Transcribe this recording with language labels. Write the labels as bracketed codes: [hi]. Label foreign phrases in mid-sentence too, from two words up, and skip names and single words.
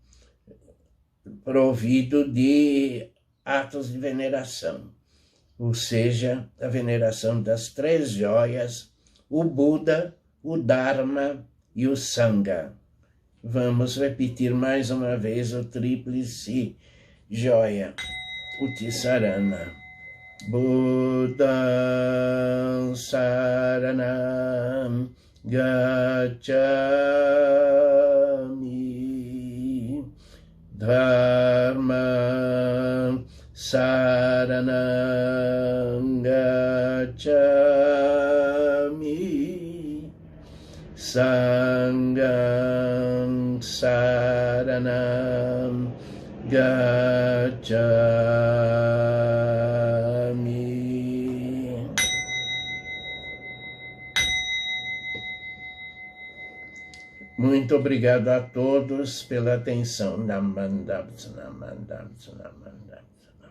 [pt] provido de atos de veneração, ou seja, a veneração das 3 joias, o Buda, o Dharma e o Sangha. Vamos repetir mais uma vez o tríplice joia, o Tissarana. [pi] Buddham Saranam Gacchami, Dharma Saranam Gacchami, Sangham Saranam Gacchami. [pt] Muito obrigado a todos pela atenção. [ja] なまんだぶ、なまんだぶ、なまんだぶ.